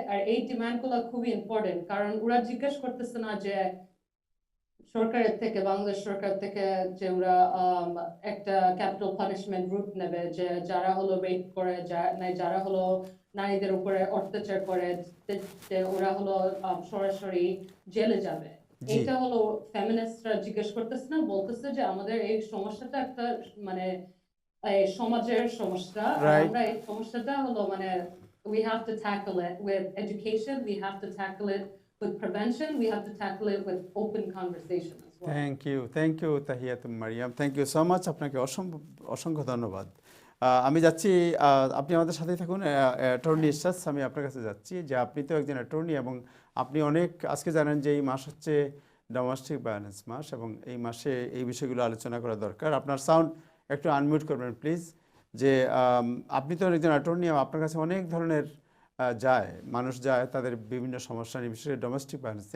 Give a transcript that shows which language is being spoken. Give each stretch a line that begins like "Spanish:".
Bangla: আর এই ডিমান্ড গুলা খুবই ইম্পর্টেন্ট, কারণ ওরা জিজ্ঞেস করতেছে না যে সরকারের থেকে, বাংলাদেশ সরকার থেকে, যে ওরা একটা ক্যাপিটাল পানিশমেন্ট রুট নেবে, যে যারা হলো রেপ করে, যারা হলো নারীদের উপরে অত্যাচার করে, যে ওরা হলো সরাসরি জেলে যাবে। এটা হলো ফেমিনিস্টরা জিজ্ঞেস করতেছে না, বলতেছে যে আমাদের এই সমস্যাটা একটা মানে সমাজের সমস্যা, আমরা এই সমস্যাটা হলো মানে
English: we have to tackle it with education, we have to tackle it with prevention, we have to tackle it with open conversation as well. Thank you Tahiyatum Mariam, thank you so much,
Bangla: আপনাকে অসংখ্য ধন্যবাদ। আমি যাচ্ছি, আপনি আমাদের সাথেই থাকুন। Attorney ইরশাদ, আমি আপনার কাছে যাচ্ছি, যে আপনি তো একজন অ্যাটর্নি এবং আপনি অনেক আজকে জানেন যে এই মাস হচ্ছে ডোমেস্টিক ভায়োলেন্স মাস, এবং এই মাসে এই বিষয়গুলো আলোচনা করা দরকার। আপনার সাউন্ড একটু আনমিউট করবেন প্লিজ। যে আপনি তো একজন অ্যাটর্নি, আপনার কাছে অনেক ধরনের মানুষ যায় তাদের বিভিন্ন সমস্যা নিয়ে, বিশেষ করে ডোমেস্টিক ভায়োলেন্স।